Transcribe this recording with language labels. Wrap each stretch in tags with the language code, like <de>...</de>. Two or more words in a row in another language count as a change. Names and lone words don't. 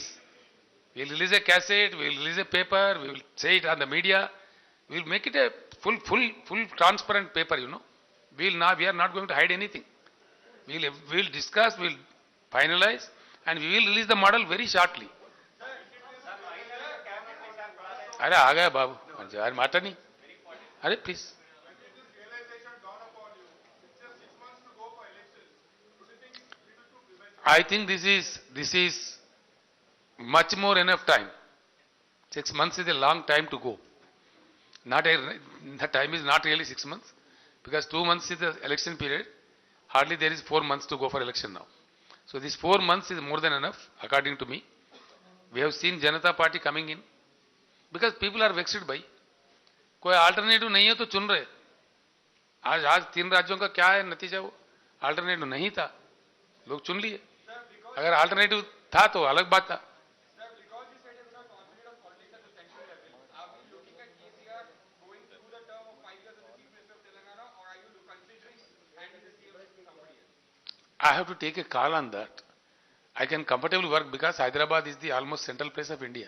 <en>We will release a cassette, we will release a paper, we will say it on the media. We will make it a full transparent paper, we are not going to hide anything. We'll discuss, we'll finalize, and we will release the model very shortly.</en> <hi>अरे आ गया बाबू यार माटा नहीं अरे प्लीज</hi> <en>I think this is much more enough time. 6 months is a long time to go. The time is not really 6 months because 2 months is the election period. Hardly there is 4 months to go for election now. So this 4 months is more than enough according to me. We have seen Janata Party coming in because people are vexed by.</en> <hi>कोई अल्टरनेटिव नहीं है तो चुन रहे. आज 3 राज्यों का क्या है नतीजा वो अल्टरनेटिव नहीं था लोग चुन लिए. अगर अल्टरनेटिव था तो अलग बात था.</hi> <en>I have to take a call on that. I can comfortably work because Hyderabad is the almost central place of India.</en>